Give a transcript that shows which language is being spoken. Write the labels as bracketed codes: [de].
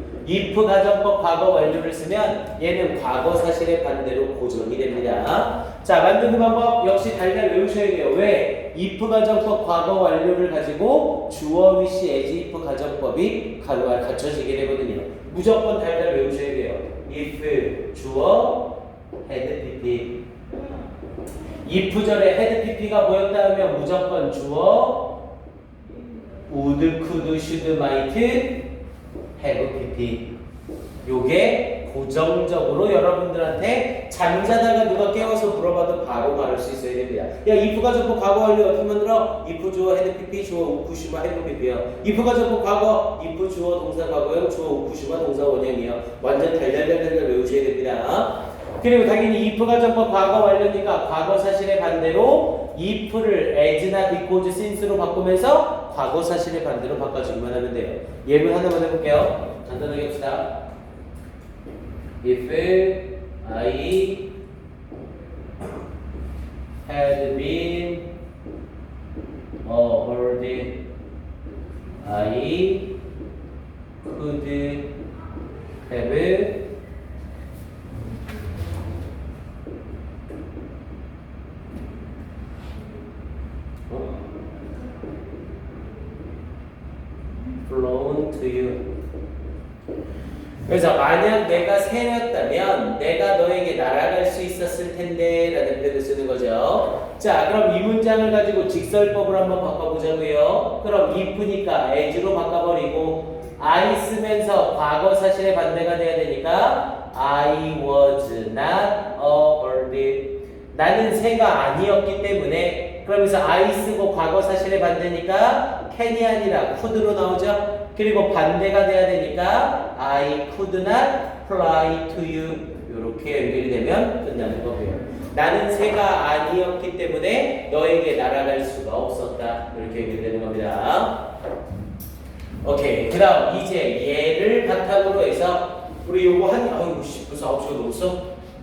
[ko] if 가정법 과거 완료를 쓰면 얘는 과거 사실의 반대로 고정이 됩니다. 자, 만드는 방법 역시 달달 외우셔야 돼요. 왜? if 가정법 과거 완료를 가지고 주어, wish, as if 가정법이 갖춰지게 되거든요. 무조건 달달 외우셔야 돼요. if 주어 had pp. if절에 had pp가 보였다 하면 무조건 주어 would, could, should, might, have pp. 요게 고정적으로 여러분들한테 잠자다가 누가 깨워서 물어봐도 바로 가를 수 있어야 됩니다. 야, if 가정법 과거 완료 어떻게 만들어? if 주어 had pp 주어 우쿠시마 have pp요. if 가정법 과거 if 주어 동사 과거형 주어 우쿠시마 동사 원형이요. 완전 달달달달 외우셔야 됩니다. 그리고 당연히 if 가정법 과거 완료니까 과거 사실의 반대로 if를 as나 because, since로 바꾸면서 과거 사실의 반대로 바꿔주기만 하면 돼요. 예문 하나만 해볼게요. 간단하게 합시다. [en] If I had been a bird, I could have flown to you. [ko] 그래서 만약 내가 새였다면 내가 너에게 날아갈 수 있었을 텐데 라는 표현을 쓰는 거죠. 자, 그럼 이 문장을 가지고 직설법을 한번 바꿔보자고요. 그럼 if니까 as로 바꿔버리고 I 쓰면서 과거 사실의 반대가 돼야 되니까 [en] I was not a bird. [ko] 나는 새가 아니었기 때문에 그러면서 I 쓰고 과거 사실의 반대니까 can이 아니라 could로 나오죠. 그리고 반대가 돼야 되니까 [en] I could not fly to you. [ko] 이렇게 연결이 되면 끝나는 거고요. 나는 새가 아니었기 때문에 너에게 날아갈 수가 없었다. 이렇게 연결이 되는 겁니다. 오케이. 그 다음 이제 얘를 바탕으로 해서 우리 요거 벌써 9시가 넘었어?